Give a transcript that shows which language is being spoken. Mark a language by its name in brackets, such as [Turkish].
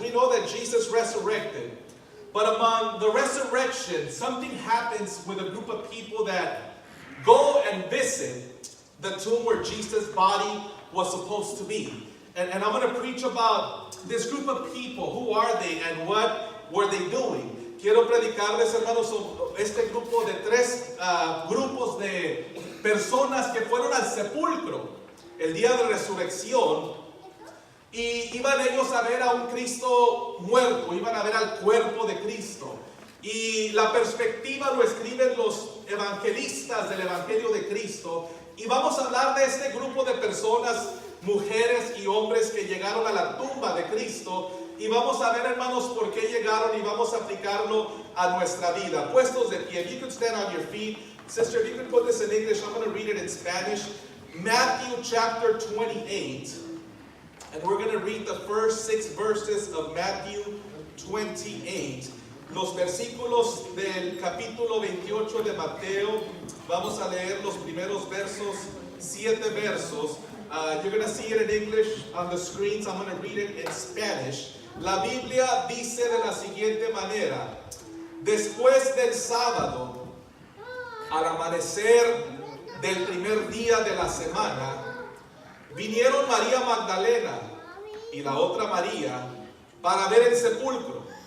[English] We know that Jesus resurrected, but among the resurrection, something happens with a group of people that go and visit the tomb where Jesus' body was supposed to be. And I'm going to preach about this group of people. Who are they and what were they doing? [Spanish] Quiero predicarles, hermanos, sobre este grupo de tres grupos de personas que fueron al sepulcro el día de resurrección, y iban ellos a ver a un Cristo muerto, iban a ver al cuerpo de Cristo. Y la perspectiva lo escriben los evangelistas del Evangelio de Cristo. Y vamos a hablar de este grupo de personas, mujeres y hombres que llegaron a la tumba de Cristo. Y vamos a ver, hermanos, por qué llegaron, y vamos a aplicarlo a nuestra vida. Puestos de pie. [English] If you could stand on your feet. Sister, if you could put this in English, I'm going to read it in Spanish. Matthew chapter 28. And we're going to read the first 6 verses of Matthew 28. [Spanish] Los versículos del capítulo 28 de Mateo. Vamos a leer los primeros versos, 7 versos. You're going to see it in English on the screens. I'm going to read it in Spanish. La Biblia dice de la siguiente manera: después del sábado, al amanecer del primer día de la semana, vinieron María Magdalena y la otra María para ver el sepulcro.